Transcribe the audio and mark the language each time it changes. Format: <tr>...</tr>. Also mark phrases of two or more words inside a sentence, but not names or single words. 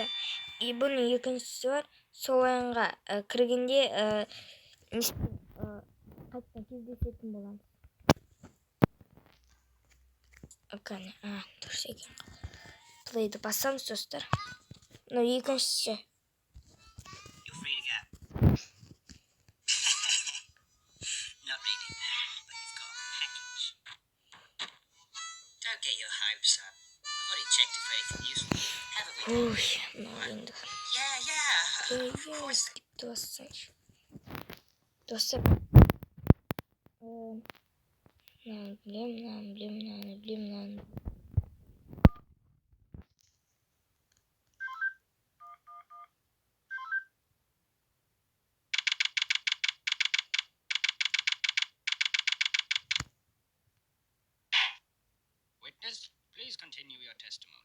<kk>Бұның екіншісі бар. Сол ойынға кіргенде қайтадан кездесетін боламыз. Қане, дұрыс екен. Плейді басамыз, достар. Но екіншісі.</kk> <en>Don't get your hopes up. We've already checked it for anything useful, haven't we?</en> <kk>Ой, енді.</kk> <en>Yeah. Of course.</en> <kk>Достар. Bilmem.</kk> <en>Witness, please continue your testimony.</en>